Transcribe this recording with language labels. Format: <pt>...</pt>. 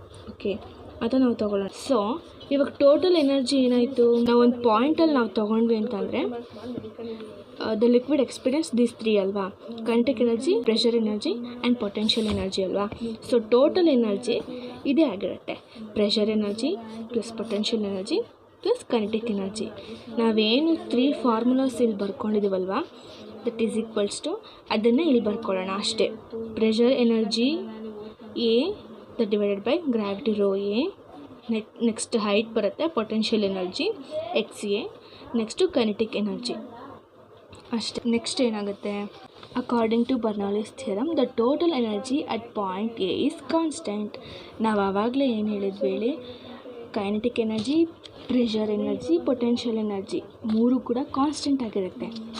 <kn>Okay ಅದು ನಾವು ತೊಗೊಳ್ಳೋಣ. ಸೊ ಇವಾಗ ಟೋಟಲ್ ಎನರ್ಜಿ ಏನಾಯಿತು, ನಾವು ಒಂದು ಪಾಯಿಂಟಲ್ಲಿ ನಾವು ತೊಗೊಂಡ್ವಿ ಅಂತಂದರೆ</kn> <en>the liquid experience these 3</en> <kn>ಅಲ್ವಾ, kinetic energy, pressure energy and potential energy ಅಲ್ವಾ. ಸೊ ಟೋಟಲ್ ಎನರ್ಜಿ ಇದೇ ಆಗಿರುತ್ತೆ, pressure energy plus potential energy plus kinetic energy. ನಾವೇನು 3 ಫಾರ್ಮುಲಾಸ್ ಇಲ್ಲಿ ಬರ್ಕೊಂಡಿದ್ದೀವಲ್ವಾ,</kn> <en>that is equals to</en> <kn>ಅದನ್ನೇ ಇಲ್ಲಿ ಬರ್ಕೊಳ್ಳೋಣ ಅಷ್ಟೇ.</kn> <en>Pressure energy A that divided by gravity rho A.</en> <kn>Next height ಬರುತ್ತೆ, potential energy XA, next kinetic energy ಅಷ್ಟೇ. Next ಏನಾಗುತ್ತೆ,</kn> <en>According to Bernoulli's theorem the total energy at point A is constant.</en> <kn>ನಾವು ಆವಾಗಲೇ ಏನು ಹೇಳಿದ್ವಿ ಹೇಳಿ, kinetic energy, pressure energy, potential energy 3 ಕೂಡ constant ಆಗಿರುತ್ತೆ.</kn>